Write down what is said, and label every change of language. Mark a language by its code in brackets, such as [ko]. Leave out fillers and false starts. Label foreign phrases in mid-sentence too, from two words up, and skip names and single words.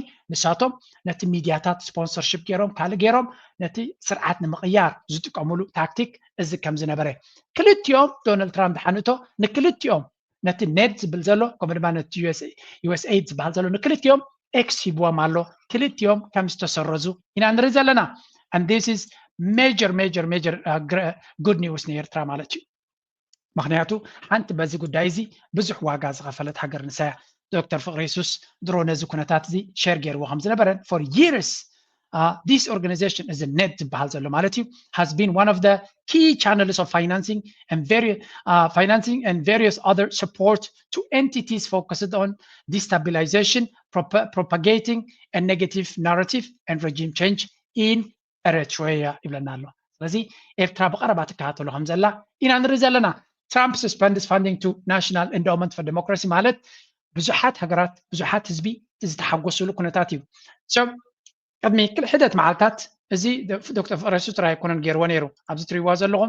[ti] ንሳቶም ነቲ ሚድያታት ስፖንሰርሽፕ ገይሮም ካልእ ገይሮም ነቲ ስርዓት ንምቕያር ዝጥቀምሉ ታክቲክ እዚ ከም ዝነበረ ክልቲኦም ዶናልድ ትራምፕ ሓንቶ ንክልቲኦም ነቲ ኔት ዝብል ዘሎ ከምኡ ድማ ነቲ USAID ዝበሃል ዘሎ ንክልቲኦም ኤክስ ሂብዎም ኣሎ ክልቲኦም ከም ዝተሰረዙ ኢና ንርኢ ዘለና [en] and this is major good news [ti] ንኤርትራ ማለት እዩ ምክንያቱ ሓንቲ በዚ ጉዳይ እዚ ብዙሕ ዋጋ ዝኸፈለት ሃገር ንሳያ Dr. [en] Fikre Yesus [ti] ድሮ ነዚ ኩነታት እዚ ሼር ገይርዎ ከም ዝነበረ [en] for years this organization is a net [ti] ዝበሃል ዘሎ ማለት እዩ [en] has been one of the key channels of financing and various other support to entities focused on destabilization propagating a negative narrative and regime change in Eritrea [ti] ይብለና ኣሎ ስለዚ ኤርትራ ብቐረባ ትከታተሎ ከም ዘላ ኢና ንርኢ ዘለና [en] Trump suspends funding to National Endowment for Democracy ማለት [ti] ብዙሓት ሃገራት ብዙሓት ህዝቢ ዝተሓጎስሉ ኩነታት እዩ ሰብ ቅድሚ ክልሕደት መዓልታት እዚ ዶክተር ፍቅረ የሱስ ጥራይ ኣይኮነን ገይርዎ ነይሩ ኣብዚ ትሪእዎ ዘለኹም